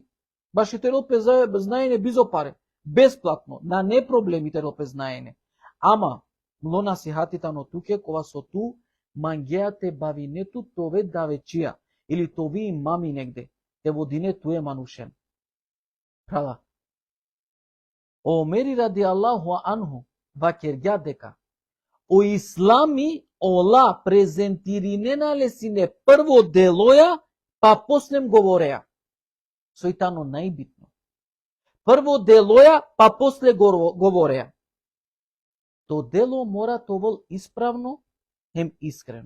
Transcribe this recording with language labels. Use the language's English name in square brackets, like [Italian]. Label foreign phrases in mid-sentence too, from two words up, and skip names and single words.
[Romany] Баш и те лпе знаене безопаре, бесплатно, на не проблемите лпе знаене. Ама, мло насихатитано туке, кова со ту, мангеате бавинету тове давечија, или тови мами негде. Те водине туе манушен. Права. Омери [Arabic] رضي الله عنه, [Romany] вакергја дека, о ислами ола презентиринена лесине прво делоја, па послем говореа. Сојтано најбитно. Прво делоја, па после говореа. То дело мора тоа исправно, хем искрено.